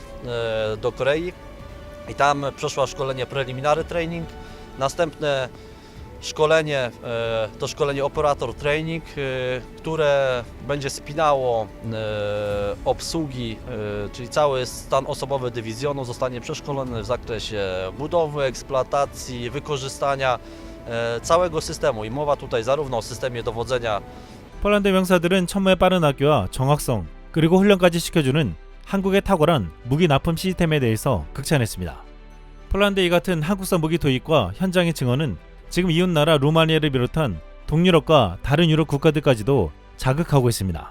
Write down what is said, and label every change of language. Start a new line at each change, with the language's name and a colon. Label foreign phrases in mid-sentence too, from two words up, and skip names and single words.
Polish: do Korei i tam przeszła szkolenie
English: preliminary training,
Polish: następne szkolenie to szkolenie
English: operator training,
Polish: które będzie spinało obsługi, czyli cały stan osobowy dywizjonu zostanie przeszkolony w zakresie budowy, eksploatacji, wykorzystania całego systemu. I mowa tutaj zarówno o systemie dowodzenia.
Korean: 폴란드 병사들은 천무의 빠른 학교와 정확성 그리고 훈련까지 시켜주는 한국의 탁월한 무기 납품 시스템에 대해서 극찬했습니다. 폴란드 이 같은 한국산 무기 도입과 현장의 증언은 지금 이웃나라 루마니아를 비롯한 동유럽과 다른 유럽 국가들까지도 자극하고 있습니다.